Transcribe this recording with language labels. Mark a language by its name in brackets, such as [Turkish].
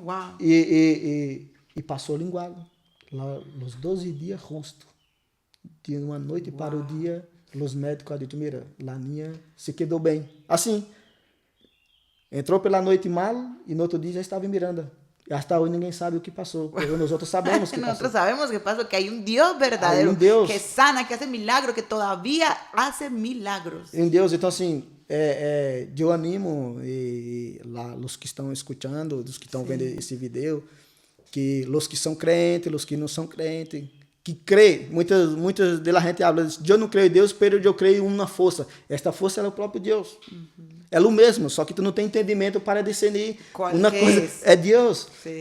[Portuguese] Wow. E passou linguado. Os 12 dias justo. De uma noite para o dia, os médicos disseram, mira, Laninha se quedou bem. Assim, entrou pela noite mal e no outro dia já estava em Miranda. Hasta hoy ninguém sabe o que passou, [Spanish] pero nosotros sabemos que nosotros sabemos que pasó, que hay un Dios verdadero, un Dios que sana, que hace milagros, que todavía hace milagros. [Portuguese] Um Deus, então assim, eu animo os que estão escutando, os que estão vendo esse vídeo, que os que são crentes, os que não são crentes, que crê, muitas da gente fala, eu não creio em Deus, mas eu creio em uma força. Esta força é o próprio Deus. Uhum. É o mesmo, só que tu não tem entendimento para discernir uma coisa. É Deus. Sim.